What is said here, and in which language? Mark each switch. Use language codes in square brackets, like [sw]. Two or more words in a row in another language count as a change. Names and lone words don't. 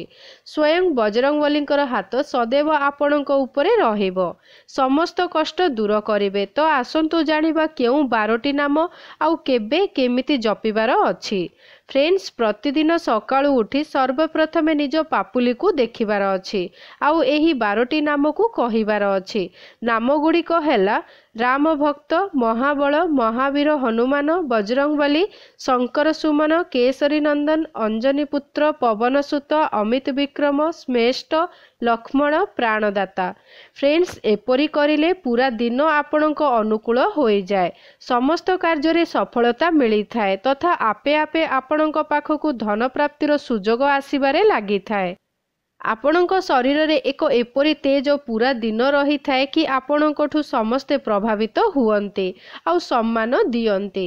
[or] ସ୍ୱୟଂ ବଜରଂଗବଳୀଙ୍କର ହାତ ସଦୈବ ଆପଣଙ୍କ ଉପରେ ରହିବ, ସମସ୍ତ କଷ୍ଟ ଦୂର କରିବେ। ତୋ ଆସନ୍ତୁ ଜାଣିବା କେଉଁ 12ଟି ନାମ ଆଉ କେବେ କେମିତି ଜପିବାର ଅଛି। ଫ୍ରେଣ୍ଡସ ପ୍ରତିଦିନ ସକାଳୁ ଉଠି ସର୍ବପ୍ରଥମେ ନିଜ ପାପୁଲି କୁ ଦେଖିବାର ଅଛି ଆଉ ଏହି 12ଟି ନାମ କୁ କହିବାର ଅଛି। ନାମ ଗୁଡ଼ିକ ହେଲା ରାମ ଭକ୍ତ, ମହାବଳ, ମହାବୀର, ହନୁମାନ, ବଜରଂଗବଳୀ, ଶଙ୍କର ସୁମନ, କେଶରୀ ନନ୍ଦନ, ଅଞ୍ଜନୀ ପୁତ୍ର, ପବନସୁତ, ଅମିତ ବିକ୍ରମ, ଶ୍ରେଷ୍ଠ, ଲକ୍ଷ୍ମଣ, ପ୍ରାଣଦାତା। ଫ୍ରେଣ୍ଡସ ଏପରି କରିଲେ ପୂରା ଦିନ ଆପଣଙ୍କ ଅନୁକୂଳ ହୋଇ ଯାଏ, ସମସ୍ତ କାର୍ଯ୍ୟ ରେ ସଫଳତା ମିଳି ଥାଏ ତଥା ଆପେ ଆପେ ଆପଣଙ୍କ ପାଖକୁ ଧନ ପ୍ରାପ୍ତିର ସୁଯୋଗ ଆସିବାରେ ଲାଗି ଥାଏ। ଆପଣଙ୍କ ଶରୀର ରେ ଏକ ଏପରି ତେଜ ପୂରା ଦିନ ରହି ଥାଏ କି ଆପଣଙ୍କଠୁ ସମସ୍ତେ ପ୍ରଭାବିତ ହୁଅନ୍ତେ ଆଉ ସମ୍ମାନ ଦିଅନ୍ତେ।